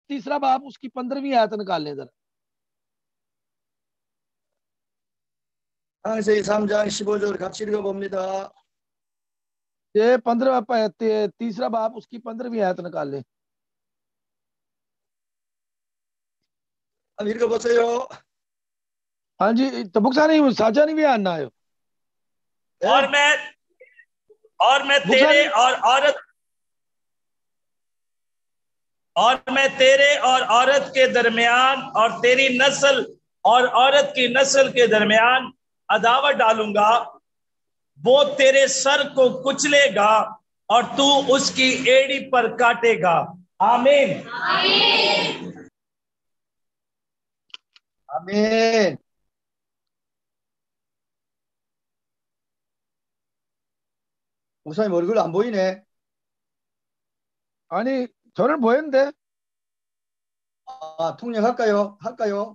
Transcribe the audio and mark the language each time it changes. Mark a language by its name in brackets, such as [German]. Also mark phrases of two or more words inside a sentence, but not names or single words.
[Hindi] तीसरा बाब उसकी 15वीं आयत निकाल लें जरा। [Korean] 창세기 3장 15절 같이 읽어봅니다. [Hindi] ये 15 तीसरा बाब उसकी 15वीं आयत निकाल लें। [Korean] 한번 읽어보세요. [Hindi] हाँ जी, तो बुक्सा नहीं साझा नहीं भी आना है। और मैं तेरे और औरत के दरमियान और तेरी नस्ल और औरत की नस्ल के दरमियान अदावत डालूंगा। वो तेरे सर को कुचलेगा और तू उसकी एड़ी पर काटेगा। आमीन। [Korean] 아멘. 목사님 얼굴 안 보이네. 아니 저는 보였는데. 아, 통역할까요? 할까요?